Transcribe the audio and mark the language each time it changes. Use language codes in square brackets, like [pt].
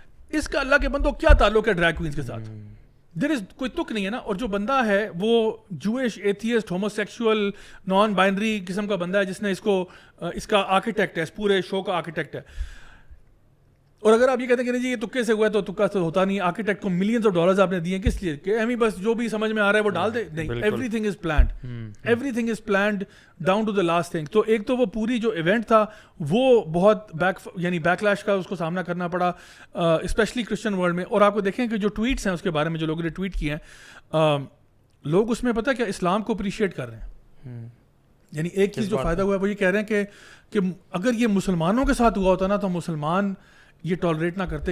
[ur] اس کا اللہ کے بندوں کیا تعلق ہے ڈریگ کوئنس کے ساتھ؟ [en] there is [ur] کوئی تک نہیں ہے نا. اور جو بندہ ہے وہ جوئش, ایتھیسٹ, ہوموسیکشول, نان بائنری قسم کا بندہ ہے جس نے اس کا آرکیٹیکٹ ہے, اس پورے شو کا آرکیٹیکٹ ہے. اور اگر آپ یہ کہتے ہیں کہ نہیں جی یہ تکے سے ہوا ہے تو تکا تو ہوتا نہیں, آرکیٹیکٹ کو ملینز آف ڈالرز آپ نے دیے کس لیے کہ ہمیں بس جو بھی سمجھ میں آ رہا ہے وہ ڈال دے. [en] نہیں, everything is planned, everything is planned down to the last thing. [ur] تو ایک تو وہ پوری جو ایونٹ تھا وہ بہت بیک لیش کا اس کو سامنا کرنا پڑا, اسپیشلی کرسچن ورلڈ میں. اور آپ کو دیکھیں کہ جو ٹویٹس ہیں اس کے بارے میں جو لوگوں نے ٹویٹ کیے ہیں, لوگ اس میں پتہ کیا اسلام کو اپریشیٹ کر رہے ہیں. یعنی ایک چیز جو فائدہ ہوا ہے وہ یہ کہہ رہے ہیں کہ اگر یہ مسلمانوں کے ساتھ ہوا ہوتا نا تو مسلمان یہ ٹالریٹ نہ کرتے.